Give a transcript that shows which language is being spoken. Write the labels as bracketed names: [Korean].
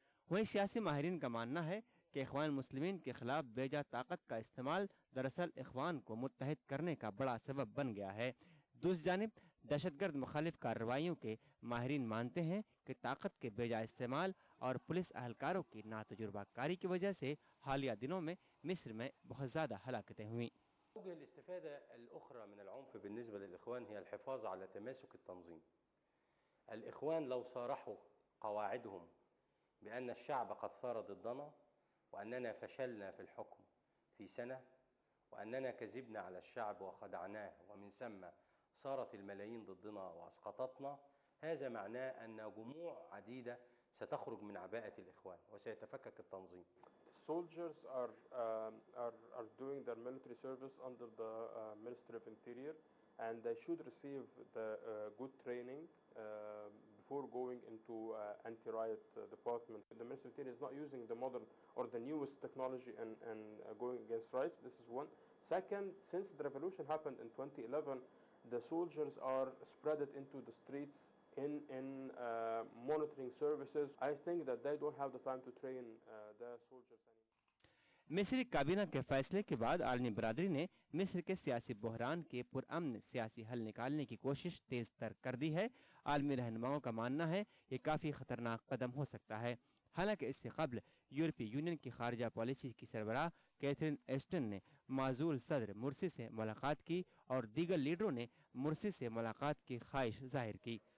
[Hindi] वहीं सियासी माहिरीन का मानना है कि इख्वान मुस्लिमीन के खिलाफ बेजा ताकत का इस्तेमाल दरअसल इख्वान को मुत्तहिद करने का बड़ा सबब बन गया है। दूसरी जानिब दहशतगर्द मुखालिफ कार्रवाइयों के माहिरीन मानते हैं कि ताकत के बेजा इस्तेमाल और पुलिस अहलकारों की नातजुर्बाकारी की वजह से हालिया दिनों में मिस्र में बहुत ज़्यादा हलाकतें हुई। [Arabic] الاستفادة الأخرى من العنف بالنسبة للإخوان هي الحفاظ على تماسك التنظيم. الإخوان لو صارحوا قواعدهم بأن الشعب قد ثار ضدنا وأننا فشلنا في الحكم في سنة وأننا كذبنا على الشعب وخدعناه ومن ثم صارت الملايين ضدنا وأسقطتنا، هذا معناه أن جموع عديدة ستخرج من عباءة الإخوان وسيتفكك التنظيم. [English] Soldiers are doing their military service under the Ministry of Interior, and they should receive the good training before going into anti-riot department. The Ministry of Interior is not using the modern or the newest technology and going against riots. This is one. Second, since the revolution happened in 2011, the soldiers are spread into the streets in monitoring services. I think that they don't have the time to train the soldiers anymore. [Hindi] मिस्री काबीना के फैसले के बाद आलमी बरादरी ने मिस्र के सियासी बहरान के पुरअमन सियासी हल निकालने की कोशिश तेज तर कर दी है। आलमी रहनुमाओं का मानना है ये काफ़ी ख़तरनाक कदम हो सकता है। हालांकि इससे कबल यूरोपीय यूनियन की खारजा पॉलिसी की सरबराह कैथरीन एस्टन ने माजूल सदर मुर्सी से मुलाकात की और दीगर लीडरों ने मुर्सी से मुलाकात की ख्वाहिश जाहिर की।